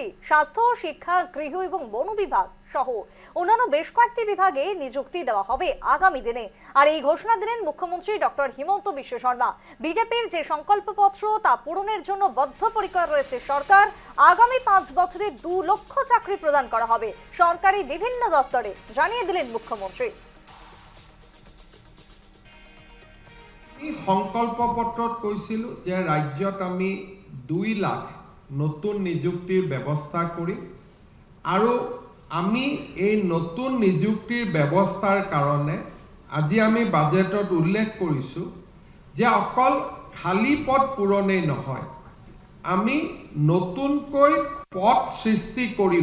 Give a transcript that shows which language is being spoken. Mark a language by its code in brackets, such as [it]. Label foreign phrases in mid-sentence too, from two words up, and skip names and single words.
[bn] স্বাস্থ্য, শিক্ষা, গৃহ এবং বন বিভাগ সহ অন্যান্য বেশ কয়েকটি বিভাগে নিযুক্তি দেওয়া হবে আগামী দিনে। আর এই ঘোষণা দিলেন মুখ্যমন্ত্রী ডক্টর হিমন্ত বিশ্ব শর্মা। বিজেপির যে সংকল্পপত্র তা পূরণের জন্য বদ্ধপরিকর রয়েছে সরকার। আগামী 5 বছরে 2 লক্ষ চাকরি প্রদান করা হবে সরকারি বিভিন্ন দপ্তরে, জানিয়ে দিলেন মুখ্যমন্ত্রী। [as] সংকল্পপত্ৰত কৈছিলো যে ৰাজ্যত আমি 2 লাখ নতুন নিযুক্তিৰ ব্যৱস্থা কৰিম আৰু আমি এই নতুন নিযুক্তিৰ ব্যৱস্থাৰ কাৰণে আজি আমি বাজেটত উল্লেখ কৰিছো যে অকল খালী পদ পূৰণেই নহয়, আমি নতুনকৈ পদ সৃষ্টি কৰিম।